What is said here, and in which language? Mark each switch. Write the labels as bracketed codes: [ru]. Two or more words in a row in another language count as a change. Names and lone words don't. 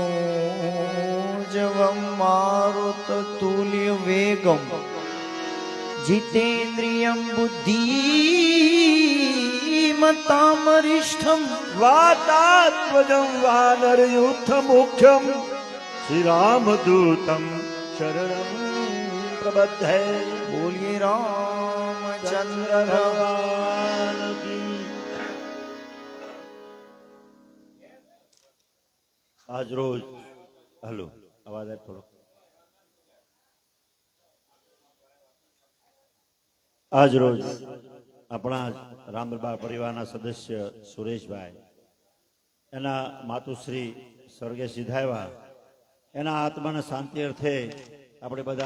[sa] मनोजवं मारुततुल्य वेगम जितेन्द्रियं बुद्धिमतामरिष्ठम् वातात्मजं वानरयूथमुख्यं श्रीरामदूतं शरणं प्रबद्धे। [hi] बोलिए रामचंद्र भगवान की। आज रोज हलो आवाज है थोड़ो। [gu] आज रोज अपना रामदरबार परिवाરના સદસ્ય સુરેશભાઈ એના માતુશ્રી સ્વર્ગે સિધાવ્યા એના આત્માને શાંતિ અર્થે આપણે બધા